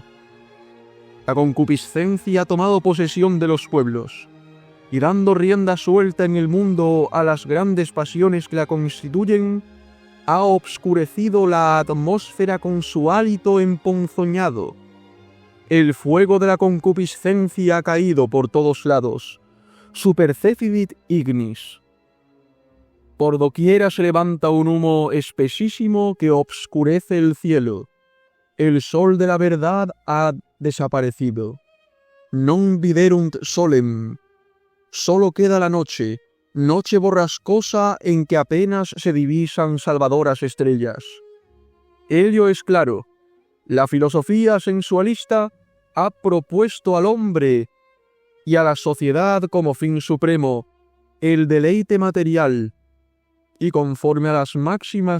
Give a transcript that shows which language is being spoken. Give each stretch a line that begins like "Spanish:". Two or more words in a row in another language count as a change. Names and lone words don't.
Spanish: La concupiscencia ha tomado posesión de los pueblos, y dando rienda suelta en el mundo a las grandes pasiones que la constituyen, ha obscurecido la atmósfera con su hálito emponzoñado. El fuego de la concupiscencia ha caído por todos lados,
Latin: supercefidit ignis.
Spanish: Por doquiera se levanta un humo espesísimo que obscurece el cielo. El sol de la verdad ha desaparecido.
Latin: Non viderunt solem.
Spanish: Solo queda la noche, noche borrascosa en que apenas se divisan salvadoras estrellas. Ello es claro. La filosofía sensualista ha propuesto al hombre y a la sociedad como fin supremo el deleite material, y conforme a las máximas